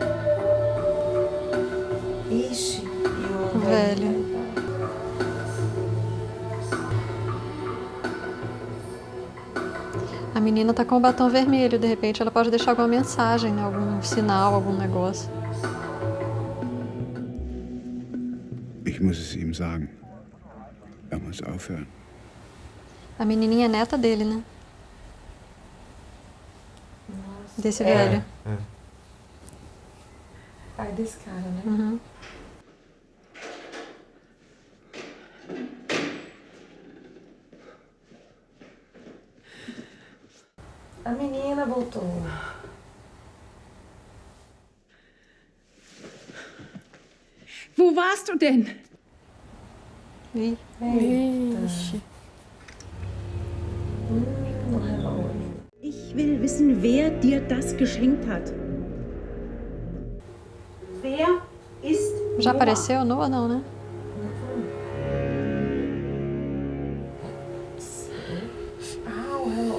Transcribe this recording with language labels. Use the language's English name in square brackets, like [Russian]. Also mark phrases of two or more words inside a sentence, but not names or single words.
[Portuguese] Ixi. O velho. A menina tá com o batom vermelho, de repente ela pode deixar alguma mensagem, né? Algum sinal, algum negócio. [German] Ich muss es ihm sagen. Er muss aufhören. [Portuguese] A menininha é neta dele, né? Desse velho. Pai desse cara, né? Uhum. A menina voltou. [German] Wo warst du denn? [Portuguese] Ih. Eita. [German] Ich will wissen, wer dir das geschenkt hat. Wer ist [Portuguese] Já apareceu Noah, não, né? Ah, o